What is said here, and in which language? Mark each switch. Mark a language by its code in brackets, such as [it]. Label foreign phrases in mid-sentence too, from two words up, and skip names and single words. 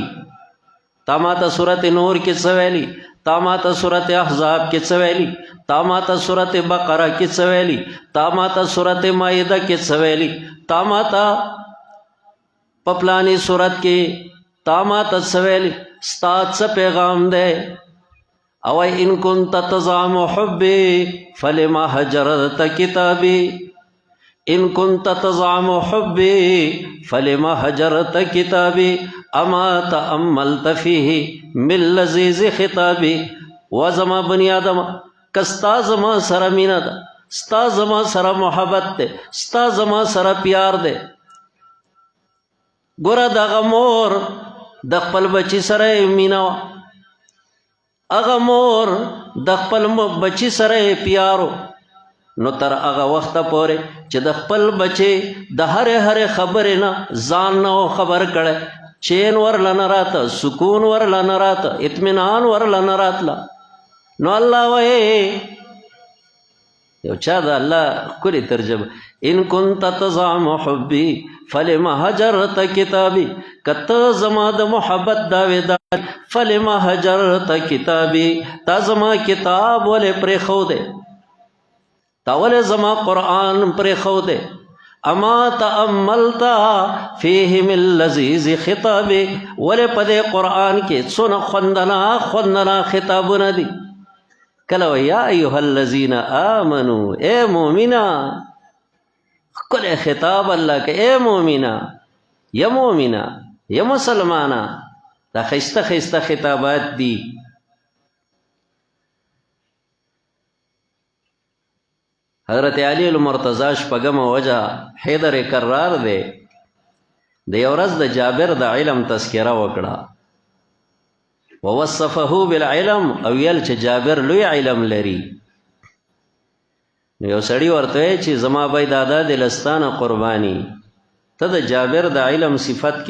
[ps] تا ما ته صورت نور کې څه ویلي؟ تا ما ته صورت احزاب کې څه ویلي؟ تا ما ته صورت بقره کې څه ویلي؟ تا ما ته صورت مائده کې څه ویلي؟ تا ما ته په پلاني صورت کې تا ما ته څه ویلي؟ ستا څه پیغام دی؟ [ar] او ان كنت تزعم حبي فلما هجرت كتابي. ان كنت تزعم حبي فلما هجرت كتابي. اما تأملت فيه من لذيذ خطابي. [ps] وزما [ar] بني آدم [ps] کستا زما سره مینه ده، ستا زما سره محبت ده، ستا زما سره پیار ده. ګوره دغه مور د خپل بچي سره مینه وه، هغه مور د خپل بچي سره پیارو. نو تر هغه وخته پورې چې د خپل بچي د هرې خبرې نه ځان نه خبر کړی، چین ورله نه راته، سکون ورله نه راته، اطمینان ورله نه راتله. نو الله وایي یو چا د الله ښکلې ترجمه، [ar] ان كنت تزعم حبي فلما هجرت كتابي. [ps] که ته زما د محبت دعویدار [ar] فلما هجرت كتابي، [ps] تا زما کتاب ولې پرېښودی؟ تا ولې زما قرآن پرېښودی؟ [ar] اما تأملت فيه من لذيذ خطابي. [ps] ولې په دې قرآن کې څونه خوندنا خطابونه دي. کله [ar] یا ایها الذین آمنوا، [ps] اے مومنا، ښکلی خطاب الله که اے مومنا، یا مومنا، یا مسلمانا. دا ښایسته ښایسته خطابات دي. حضرت علی المرتضی شپږمه وجه حیدر کرار دی. د یو ورځ د جابر د علم تذکره وکړه [ar] ووصفه بالعلم [ps] او ویل چې جابر لوی علم لري نو یو سړی ورته چې زما بای دادا د لستانه قرباني ته د جابر د علم صفت کې